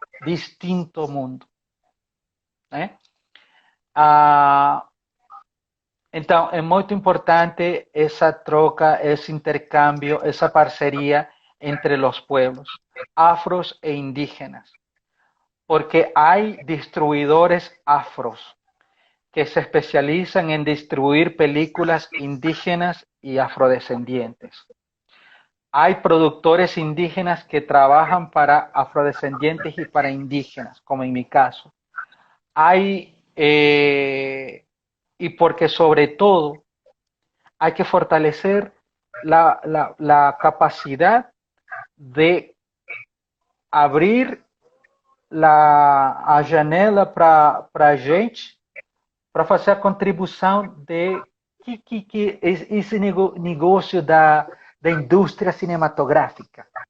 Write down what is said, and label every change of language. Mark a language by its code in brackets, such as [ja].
[pt] Distinto mundo. Né? Ah, então, é muito importante essa troca, esse intercâmbio, essa parceria entre os pueblos afros e indígenas, porque há distribuidores afros que [es] se especializan en distribuir películas indígenas y afrodescendientes. Hay productores indígenas que trabajan para afrodescendientes y para indígenas, como en mi caso. Hay, y porque sobre todo hay que fortalecer la capacidad de abrir [pt] a janela para a gente para fazer a contribuição de que esse negócio da indústria cinematográfica.